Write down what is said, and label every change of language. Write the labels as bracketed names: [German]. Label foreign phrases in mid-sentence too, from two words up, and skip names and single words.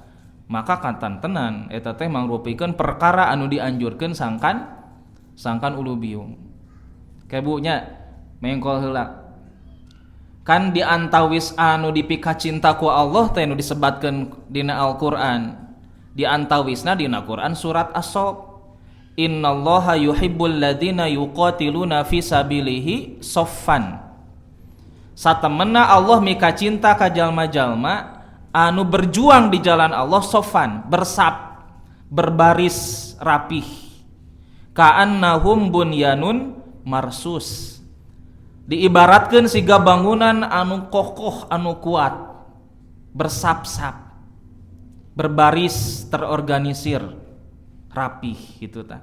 [Sundanese] Maka kantantenan eta teh mangrupikeun perkara anu dianjurkeun sangkan ulu biung. Kebunya mengkol heula. Kan di antawis anu dipika cinta ku Allah teh anu disebatkeun dina Al-Qur'an. Di antawisna dina Qur'an surat As-Saff. [Arabic] إن الله يحب الذين يقاتلون في سبيله صفا. [Sundanese] Satemena Allah mika cinta ka jalma-jalma anu [Indonesian] berjuang di jalan Allah [Sundanese] saffan, [Indonesian] bersaf, berbaris rapih. [Arabic] كأنهم بنيان مرصوص. [Sundanese] Diibaratkeun siga bangunan anu kokoh anu kuat, [Indonesian] bersap-sap, berbaris, terorganisir, rapih [Sundanese] gitu ta.